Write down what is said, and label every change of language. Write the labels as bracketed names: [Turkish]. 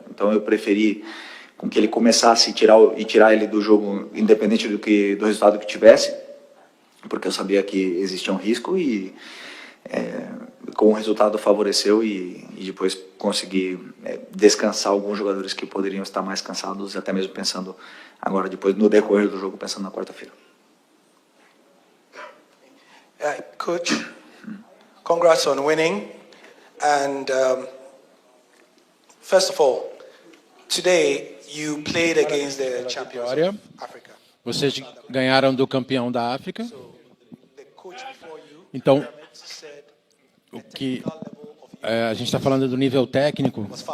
[Portuguese] Então eu preferi com que ele começasse tirar ele do jogo, independente do resultado que tivesse, porque eu sabia que existia um risco, e com o resultado favoreceu, e depois consegui descansar alguns jogadores que poderiam estar mais cansados, até mesmo pensando agora, depois no decorrer do jogo, pensando na quarta-feira. [English] Coach, congrats on winning, and first of all, today you played against the champions of Africa. [Portuguese] Vocês ganharam do campeão da África. Então, o que a gente está falando do nível técnico.